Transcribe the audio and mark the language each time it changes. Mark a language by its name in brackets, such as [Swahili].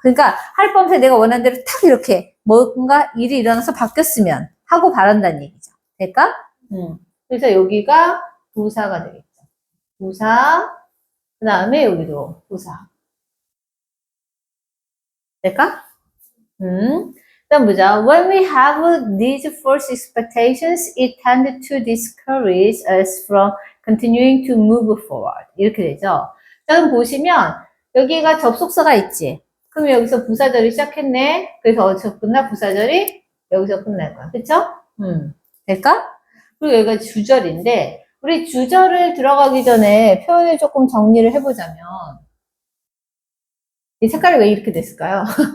[Korean] 그러니까 하룻밤새 내가 원하는 대로 탁 이렇게 뭔가 일이 일어나서 바뀌었으면 하고 바란다는 얘기죠. 될까? 그래서 여기가 부사가 되겠죠. 부사, 그 다음에 여기도 부사. 될까? 다음 보자. [English] When we have these false expectations, it tends to discourage us from continuing to move forward. [Korean] 이렇게 되죠. 자, 그럼 보시면 여기가 접속사가 있지. 그럼 여기서 부사절이 시작했네. 그래서 어디서 끝나? 부사절이 여기서 끝날 거야. 그쵸? 될까? 그리고 여기가 주절인데 우리 주절을 들어가기 전에 표현을 조금 정리를 해보자면 이 색깔이 왜 이렇게 됐을까요?